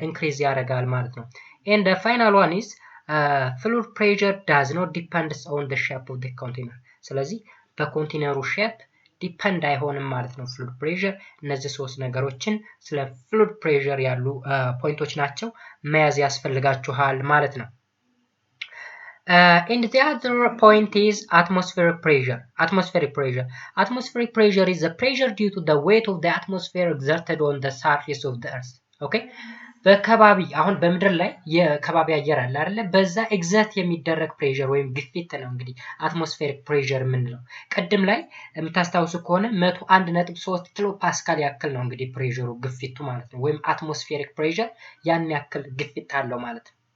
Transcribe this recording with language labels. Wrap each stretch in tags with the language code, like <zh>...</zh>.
<am>ኢንክሪዝ ያደርጋል ማለት ነው።</am> <en>and the final one is fluid pressure does not depend on the shape of the container።</en> <am>ስለዚህ በኮንቴነሩ ሼፕ ዲፔንድ አይሆንም ማለት ነው ፍሉድ ፕሬሸር። እነዚህ ሶስት ነገሮችን ስለ ፍሉድ ፕሬሸር ያሉ ፖይንቶች ናቸው መያዝ ያስፈልጋችኋል ማለት ነው። and the other point is atmospheric pressure.</am> <en>Atmospheric pressure is the pressure due to the weight of the atmosphere exerted on the surface of the earth.</en> <am>okay በከባቢ አሁን በምድር ላይ የከባቢ አየር አለ አይደለ? በዛ ኤግዛክት የሚደረግ ፕሬሸር ወይም ግፊት ነው እንግዲህ አትሞስፌሪክ ፕሬሸር የምንለው። ቀደም ላይ የምታስታውሱ ከሆነ 101.3 ኪሎ ፓስካል ያክል ነው እንግዲህ ፕሬሸሩ ግፊቱ ማለት ነው። ወይም አትሞስፌሪክ ፕሬሸር ያን ያክል ግፊት አለው ማለት ነው።</am>